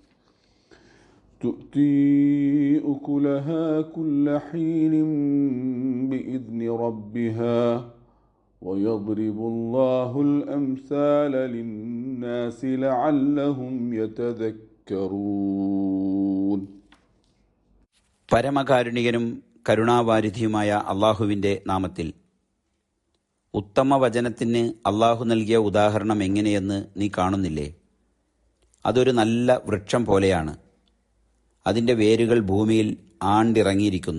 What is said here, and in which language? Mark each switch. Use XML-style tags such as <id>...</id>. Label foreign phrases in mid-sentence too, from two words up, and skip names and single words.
<ar>تؤتي أكلها كل حين بإذن ربها ويضرب الله الأمثال للناس لعلهم يتذكرون.</ar> <ml>പരമകാരുണികനും കരുണാവാരിധിയുമായ അള്ളാഹുവിൻ്റെ നാമത്തിൽ. ഉത്തമ വചനത്തിന് അള്ളാഹു നൽകിയ ഉദാഹരണം എങ്ങനെയെന്ന് നീ കാണുന്നില്ലേ? അതൊരു നല്ല വൃക്ഷം പോലെയാണ്. അതിൻ്റെ വേരുകൾ ഭൂമിയിൽ ആണ്ടിറങ്ങിയിരിക്കുന്നു.</ml>